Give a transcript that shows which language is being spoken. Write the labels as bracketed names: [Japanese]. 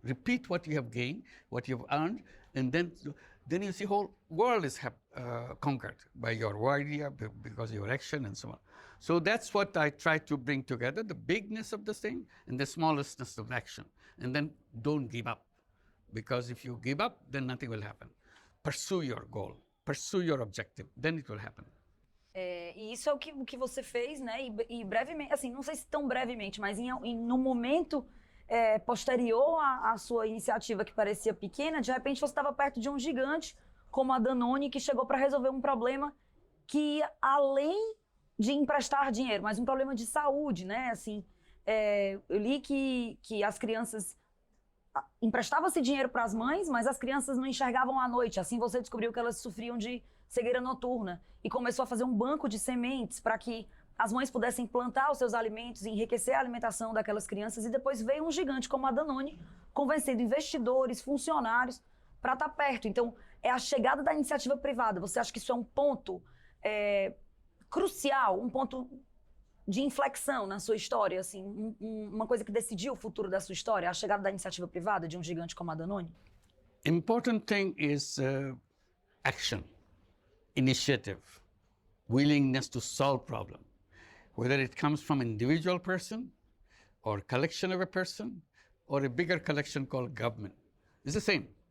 [English] Repeat what you have gained, what you have earned, and then you see whole world is conquered by your idea, because of your action and so on. So that's what I try to bring together, the bigness of the thing and the smallestness of action. And then don't give up. Because if you give up, then nothing will happen. Pursue your goal, pursue your objective, then it will happen. [Portuguese] E isso é o que você fez, né? E brevemente, assim, não sei se tão brevemente, mas no momento posterior à sua iniciativa que parecia pequena, de repente você estava perto de um gigante como a Danone, que chegou para resolver um problema que, além de emprestar dinheiro, mas um problema de saúde, né? Assim, eu li que as crianças emprestava-se dinheiro para as mães, mas as crianças não enxergavam à noite. Assim você descobriu que elas sofriam de cegueira noturna e começou a fazer um banco de sementes para que as mães pudessem plantar os seus alimentos e enriquecer a alimentação daquelas crianças. E depois veio um gigante como a Danone, convencendo investidores, funcionários, para estar perto. Então, é a chegada da iniciativa privada. Você acha que isso é um ponto crucial, um ponto de inflexão na sua história, assim, uma coisa que decidiu o futuro da sua história, a chegada da iniciativa privada de um gigante como a Danone? [English] Important thing is action, initiative, willingness to solve problem. Whether it comes from an individual person or collection of a person or a bigger collection called government. It's the same.